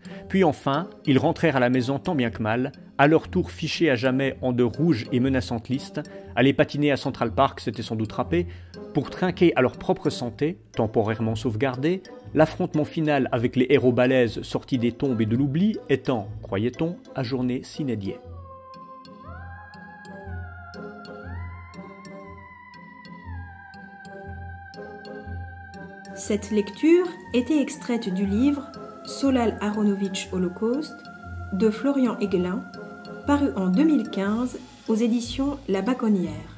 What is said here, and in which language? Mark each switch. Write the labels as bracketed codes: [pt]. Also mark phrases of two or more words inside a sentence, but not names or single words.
[fr] Puis enfin, ils rentrèrent à la maison tant bien que mal, à leur tour fichés à jamais en de rouges et menaçantes listes, aller patiner à Central Park, c'était sans doute râpé, pour trinquer à leur propre santé, temporairement sauvegardée, l'affrontement final avec les héros balèzes sortis des tombes et de l'oubli étant, croyait-on, ajourné [la] sine die. [fr] Cette lecture était extraite du livre Solal Aronovitch Holocauste de Florian Hegelin, paru en 2015 aux éditions La Baconnière.